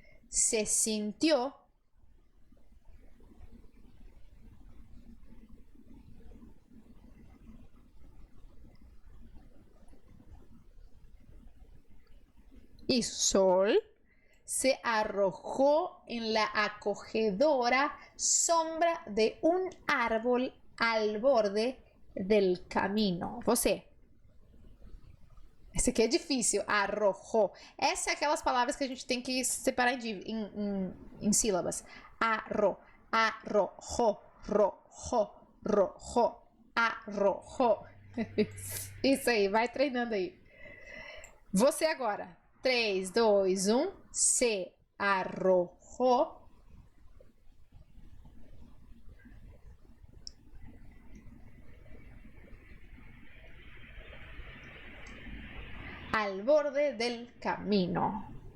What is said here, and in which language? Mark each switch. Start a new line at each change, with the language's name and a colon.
Spanish: Se sintió y sol se arrojó en la acogedora sombra de un árbol al borde del camino.
Portuguese: Você. Esse aqui é difícil. Arrojou. Essa é aquelas palavras que a gente tem que separar em sílabas. Arrojou, rojou, rojou, arrojou. Isso aí, vai treinando aí. Você agora. 3, 2, 1.
Spanish: Se arrojou al borde del camino.